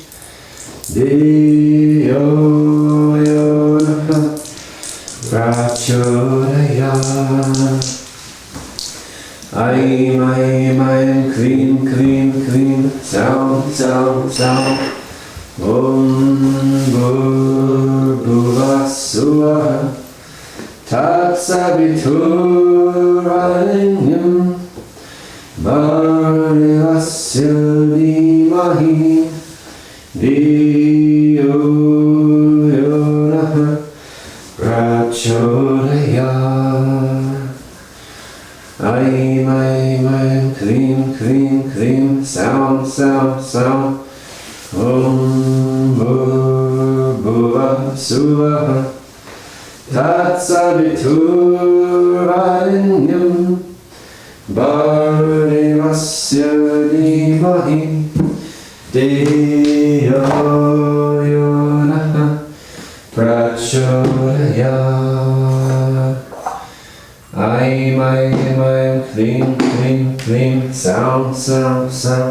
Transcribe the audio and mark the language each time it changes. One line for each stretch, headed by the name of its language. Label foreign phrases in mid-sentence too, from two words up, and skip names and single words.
Sanskrit: Dhiyo Yo Prachodayat. Aim, aim, aim, krim, krim, krim,
English: sound, sound, sound.
Sanskrit: Om Bhurbhuvah Suvah Tatsaviturvarenyam Bhardevasya Dhimahi Dhiyo Yo Prachodayat. Aim, aim, aim, krim, krim, krim,
English: sound, sound, sound.
Sanskrit: Om Bhurbhuvah Suvah Tatsaviturvarenyam Bhardevasya Dhimahi Dhiyo Yo Prachodayat. Aim, aim, aim, krim, krim, krim,
English: sound, sound, sound.